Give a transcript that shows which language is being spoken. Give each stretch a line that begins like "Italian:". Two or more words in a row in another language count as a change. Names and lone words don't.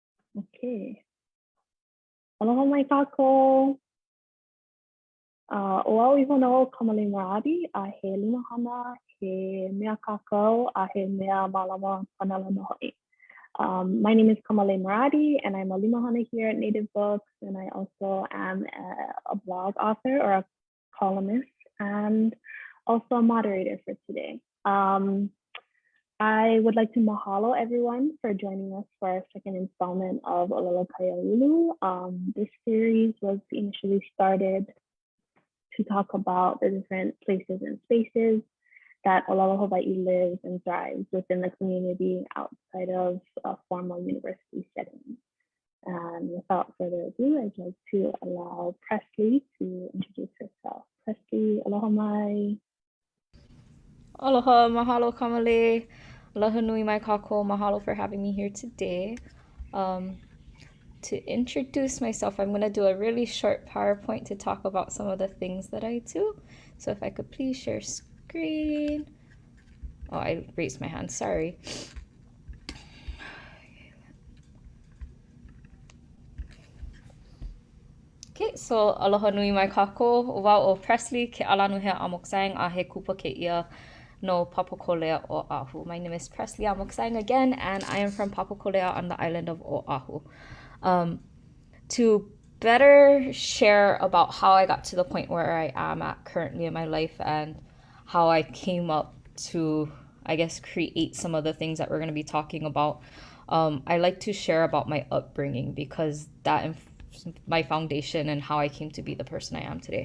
Hawaiian: Okay. Aloha mai kākou. Ua iho no Kamalei Marrotte a he limahana, he mea kākou, a he mea mālama panela hoi.
English: My name is Kamalei Marrotte, and I'm a limahana here at Native Books, and I also am a blog author or a columnist, and also a moderator for today. I would like to mahalo everyone for joining us for our second installment of ʻŌlelo Kaiāulu. This series was initially started to talk about the different places and spaces that ʻŌleloHawai'i lives and thrives within the community outside of a formal university setting. And without further ado, I'd like to allow Presley to introduce herself. Presley,
Hawaiian: aloha mai. Aloha, mahalo Kamalei. Aloha nui mai kākou.
English: Mahalo for having me here today. To introduce myself, I'm going to do a really short PowerPoint to talk about some of the things that I do. So if I could please share screen. Oh, I raised my hand, sorry.
Hawaiian: Okay, so aloha nui mai kākou. Wau o Presley Keʻalaanuhea a moksang a he kupa keia no Papakolea Oahu.
English: My name is Presley Amoksang again, and I am from Papakolea on the island of Oahu. To better share about how I got to the point where I am at currently in my life and how I came up to, I guess, create some of the things that we're going to be talking about, I like to share about my upbringing because that my foundation and how I came to be the person I am today.